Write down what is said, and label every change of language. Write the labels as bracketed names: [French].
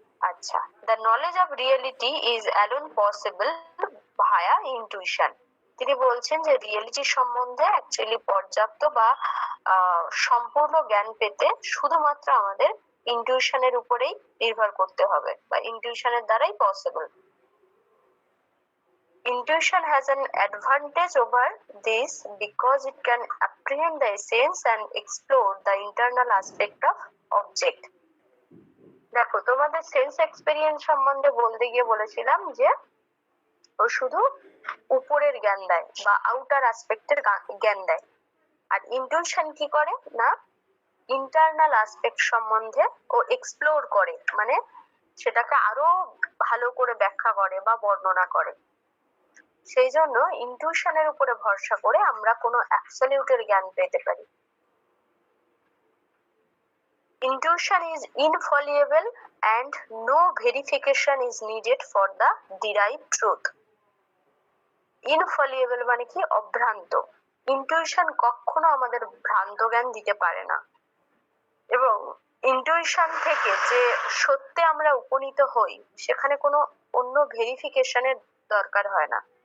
[English] আচ্ছা, the knowledge of reality is alone possible via intuition. [Bangla] তিনি বলছেন যে রিয়েলিটি সম্বন্ধে অ্যাকচুয়ালি পর্যাপ্ত বা সম্পূর্ণ জ্ঞান পেতে শুধুমাত্র আমাদের ইনটিউশনের উপরেই নির্ভর করতে হবে বা ইনটিউশনের দ্বারাই possible. [English] Intuition has an advantage over this because it can apprehend the essence and explore the internal aspect of object. [Bangla] দেখো, তোমাদের সেন্স এক্সপেরিয়েন্স সম্বন্ধে বলতে গিয়ে বলেছিলাম যে ও শুধু উপরের জ্ঞান দেয় বা আউটার অ্যাসপেক্টের জ্ঞান দেয়, আর ইনটিউশন কি করে না ইন্টারনাল অ্যাসপেক্ট সম্বন্ধে ও এক্সপ্লোর করে, মানে সেটাকে আরো ভালো করে ব্যাখ্যা করে বা বর্ণনা করে। সেই জন্য ইনটিউশনের উপরে ভরসা করে আমরা কোনো অ্যাবসলিউটের জ্ঞান পেতে পারি। [English] Intuition is infallible and no verification is needed for the derived truth. [Bangla] Infallible মানে কি? অভ্রান্ত। ইনটিউশন কখনো আমাদের ভ্রান্ত জ্ঞান দিতে পারে না, এবং ইনটিউশন থেকে যে সত্যে আমরা উপনীত হই সেখানে কোনো অন্য ভেরিফিকেশনের দরকার হয় না।